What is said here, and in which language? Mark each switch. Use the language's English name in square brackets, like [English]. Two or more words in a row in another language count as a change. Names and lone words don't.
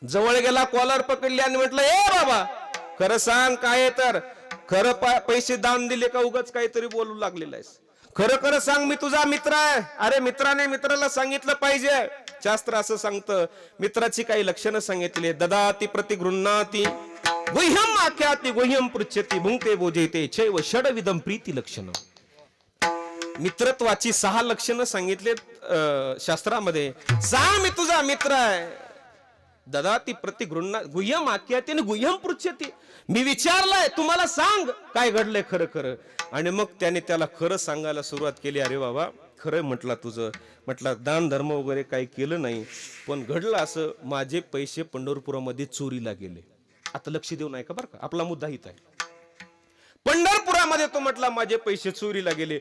[Marathi] जवळ गेला, कॉलर पकडली आणि म्हटलं ए बाबा खरं सांग काय तर खरं पैसे दान दिले का उगाच काहीतरी बोलू लागलेला आहेस? खरं खरं सांग, मी तुझा मित्र आहे. अरे मित्राने मित्राला सांगितलं पाहिजे. शास्त्र असं सांगतं, मित्राची काही लक्षणं सांगितली. [Sanskrit] ददाती प्रतिगृह्णाती गुह्यम आख्याती गुह्यम पृच्छति भुंक्ते बोजेते चैव षडविधम प्रीती लक्षण. [Marathi] मित्रत्वाची 6 लक्षणं सांगितलेत शास्त्रामध्ये. सांग मी तुझा मित्र आहे. [Sanskrit] ददाती प्रतिगृह्णा गुह्यम आख्याती आणि गुह्यम पृच्छति. [Marathi] मी विचारलंय तुम्हाला सांग काय घडलंय खरं खरं. आणि मग त्याने त्याला खरं सांगायला सुरुवात केली. अरे बाबा खरं म्हटलं तुझं, म्हटलं दान धर्म वगैरे काही केलं नाही, पण घडलं असं माझे पैसे पंढरपुरामध्ये चोरीला गेले. आता लक्ष देऊ नये का बरं का, आपला मुद्दा हित आहे. पंढरपुरामध्ये तो म्हटला माझे पैसे चोरीला गेले.